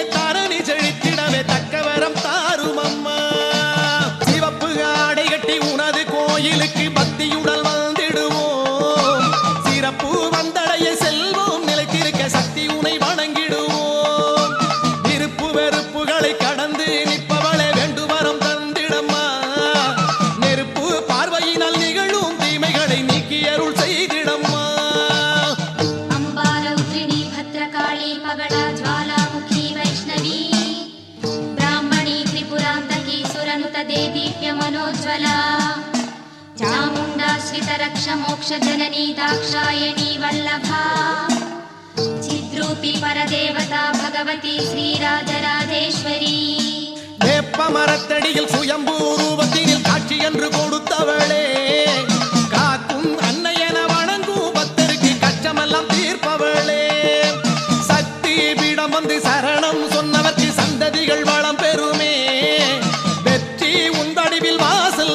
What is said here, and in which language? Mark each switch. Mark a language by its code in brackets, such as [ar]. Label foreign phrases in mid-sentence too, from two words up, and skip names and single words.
[ta] தரணி செழித்திடவே தக்கவரம் தாரும் அம்மா சிவப்பு ஆடை கட்டி உனது கோயிலுக்கு பக்தியுடல் வந்திடுவோம் சிறப்பு வந்தடைய செல்வோம் நிலைத்திருக்க சக்தி உனை வணங்கிடுவோம் விருப்பு வெறுப்புகளை கடந்து நிற்பவளை வேண்டுவரம் தந்திடம்மா நெருப்பு பார்வையினால் நிகழும் தீமைகளை நீக்கி அருள் செய்திடம்மா [sa] अम्बा रौद्रिणी भद्रकाली पगडा ज्वालामुखी वैष्णवी ब्राह्मणी त्रिपुरान्तकी सुरनुत देदीप्य मनोज्वला चामुण्डा श्रितरक्ष मोक्ष जननी दाक्षायणी वल्लभा चिद्रूपी परदेवता भगवती श्रीराजराजेश्वरी [ta] வேப்ப மரத்தடியில் சுயம்பு ரூபத்தினில் காட்சி என்று கொடுத்தவளே காக்கும் அன்னையென வணங்கும் பக்தருக்கு கஷ்டமெல்லாம் தீர்ப்பவளே சக்தி பீடம் வந்து சரணம் சொன்னவர்க்கு சந்ததிகள் வளம் பெறுமே வெற்றி உந்தடிவில் வாசல்